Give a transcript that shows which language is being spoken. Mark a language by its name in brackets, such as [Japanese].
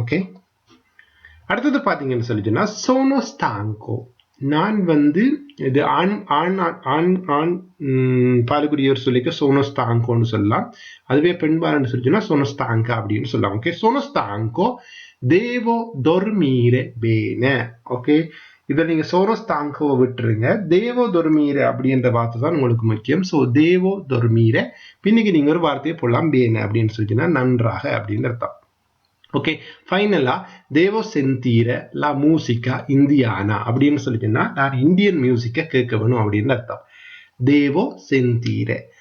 [Tamil] Okay, அடுத்தது பாத்தீங்கன்னு சொல்லி சொன்னா [Italian] sono stanco. [Tamil] நான் இது ஆண் பாலுக்குரியவர் சொல்லிக்க [Italian] sono stanco [Tamil] ன்னு சொல்லலாம். அதுவே பெண்பாலன்னு சொல்லி சொன்னா [Italian] sono stanca [Tamil] அப்படின்னு சொல்லலாம். [Italian] ஓகே, sono stanco, devo dormire bene. [Tamil] Okay, இதை நீங்க [Italian] sono stanco [Tamil] விட்டுருங்க. தேவோ dormire அப்படின்ற வார்த்தை தான் உங்களுக்கு முக்கியம். சோ தேவோ dormire, பின்னுக்கு நீங்க ஒரு வார்த்தையை போடலாம் bene அப்படின்னு சொல்லிச்சுன்னா நன்றாக அப்படின்னு அர்த்தம். ஓகே, ஃபைனலா தேவோ [Italian] sentire la musica indiana [Tamil] அப்படின்னு சொல்லிச்சுன்னா நான் இந்தியன் மியூசிக்கை கேட்க வேணும் அப்படின்னு அர்த்தம். தேவோ sentire.